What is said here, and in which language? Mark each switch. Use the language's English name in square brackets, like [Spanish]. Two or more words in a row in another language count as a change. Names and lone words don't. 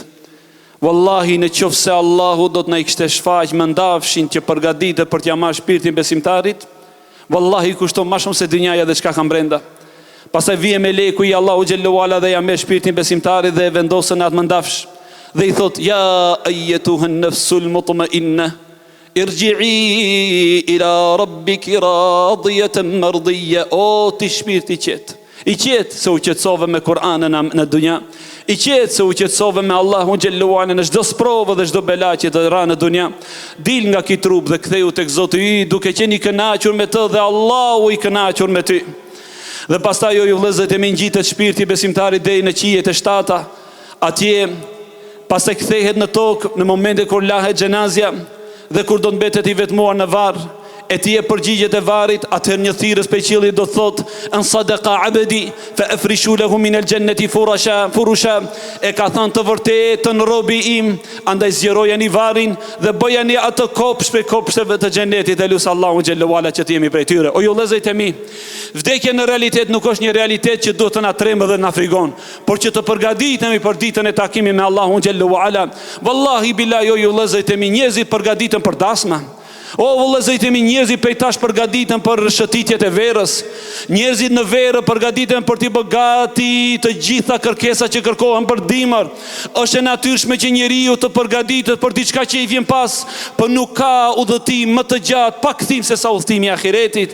[Albanian] Wallahi në qoftë se Allahu do të na i kishte shfaq mëndafshin që përgatitet për t'ia marrë shpirtin besimtarit, wallahi kushton më shumë se dynjaja dhe çka ka brenda. Pastaj vije me leku i Allahu [Arabic] جل وعلا [Albanian] dhe ja merr shpirtin besimtarit dhe e vendosën atë mëndafsh dhe i thot, [Arabic] يا أيتها النفس المطمئنة ارجعي إلى ربك راضية مرضية. [Albanian] O ti shpirti qetë, i qetë se u qetësove me Kur'anën në dunja, i qetë se u qetësove me Allahun [Arabic] جل وعلا [Albanian] në çdo sprovë dhe çdo bela që të ra në dunja. Dil nga ky trup dhe ktheu tek Zoti i duke qenë i kënaqur me të dhe Allahu i kënaqur me ty. Dhe pastaj ju vëllezërit e mi ngjitet shpirti besimtarit deri në qijet e 7, atje pastaj kthehet në tokë në momentin kur lahet xhenazja dhe kur do të mbetet i vetmuar në varr, e ti e përgjigjet e varit, atëherë një thirrës pe qiellit do thot: [Arabic] "أن صدق عبدي فافرشوا له من الجنة فرشا." [Albanian] E ka thënë të vërtetën robi im, andaj zgjerojeni varin dhe bëjeni atë kopsh për kopshteve të xhenetit. Elus Allahu [Arabic] جل وعلا [Albanian] që të jemi prej tyre. O ju vëllezërit e mi, vdekja në realitet nuk është një realitet që duhet të na tremë dhe na frigon, por që të përgatitemi për ditën e takimit me Allahun [Arabic] جل وعلا. والله بالله, [Albanian] o ju vëllezërit e mi, njerëzit përgatiten për dasma. O vëllezërit e mi, njerëzit prej tash përgatiten për shëtitjet e verës. Njerëzit në verë përgatiten për t'i bërë gati të gjitha kërkesat që kërkohen për dimër. Është e natyrshme që njeriu të përgatitet për diçka që i vjen pas, por nuk ka udhëtim më të gjatë pa kthim se sa udhëtimi i ahiretit.